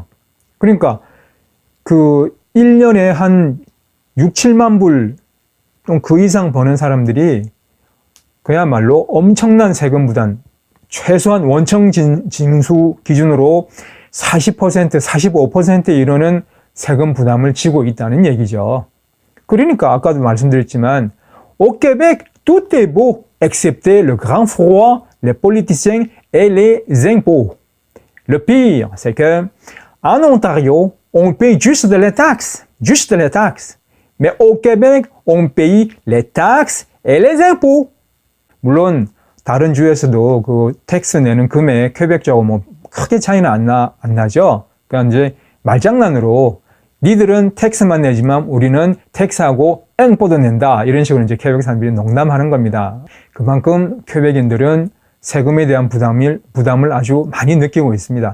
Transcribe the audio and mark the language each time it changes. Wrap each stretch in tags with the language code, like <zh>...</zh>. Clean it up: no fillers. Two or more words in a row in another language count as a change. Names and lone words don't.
<ko>그러니까 그 1년에 한 6, 7만 불 좀 그 이상 버는 사람들이 그야말로 엄청난 세금 부담, 최소한 원청 징수 기준으로 40%, 45%에 이르는 세금 부담을 지고 있다는 얘기죠. 그러니까 아까도 말씀드렸지만</ko> <fr>au Québec, tout est beau, excepté le grand froid, les politiciens et les impôts. Le pire, c'est que en Ontario, on paye juste les taxes. Mais au Québec, on paye les taxes et les impôts.</fr> <ko>물론 다른 주에서도 그 텍스 내는 금액 퀘벡주하고 뭐 크게 차이는 안 나죠. 그러니까 이제 말장난으로 니들은 텍스만 내지만 우리는 텍스하고 앵뽀도 낸다. 이런 식으로 이제 퀘벡 사람들이 농담하는 겁니다. 그만큼 퀘벡인들은 세금에 대한 부담을 아주 많이 느끼고 있습니다.</ko>